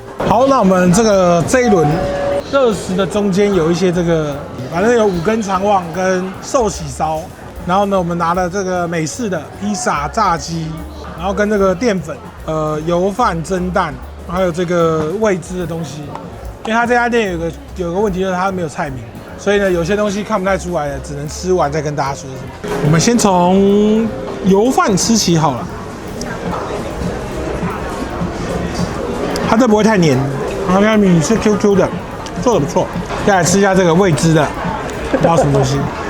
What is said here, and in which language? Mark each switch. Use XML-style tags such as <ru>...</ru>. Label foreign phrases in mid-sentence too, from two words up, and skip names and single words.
<zh>好，那我們這一輪熱食的中間有一些這個。反正有5根腸旺跟壽喜燒，然後呢，我們拿了這個美式的披薩、炸雞，然後跟這個澱粉、油飯、蒸蛋，還有這個未知的東西。因為他這家店有個問題，就是他沒有菜名，所以呢，有些東西看不太出來的，只能吃完再跟大家說什麼。我們先從油飯吃起好了，它这不會太黏，然後看米是 QQ 的，做得不錯。再來吃一下這個未知的，不知道什麼東西。</zh>